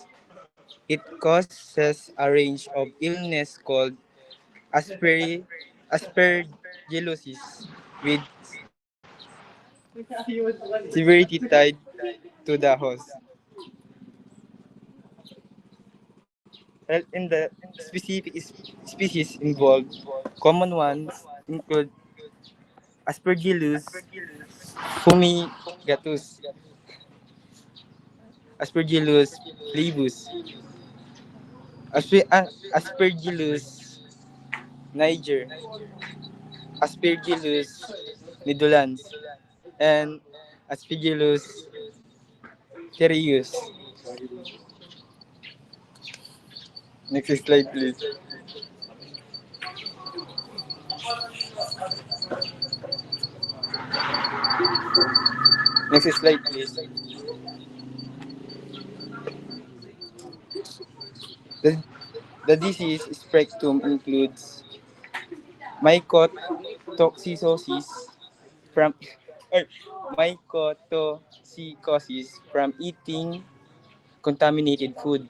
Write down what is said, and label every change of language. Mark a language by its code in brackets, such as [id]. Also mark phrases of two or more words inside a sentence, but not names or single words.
[en] It causes a range of illness called aspergillosis with severity tied to the host. Well, in the specific species involved, common ones include Aspergillus fumigatus, Aspergillus flavus, Aspergillus niger, Aspergillus nidulans, and Aspergillus cereus. Next slide, please. Next slide, please. The, the disease spectrum includes mycotoxicosis from mycotoxicosis from eating contaminated food.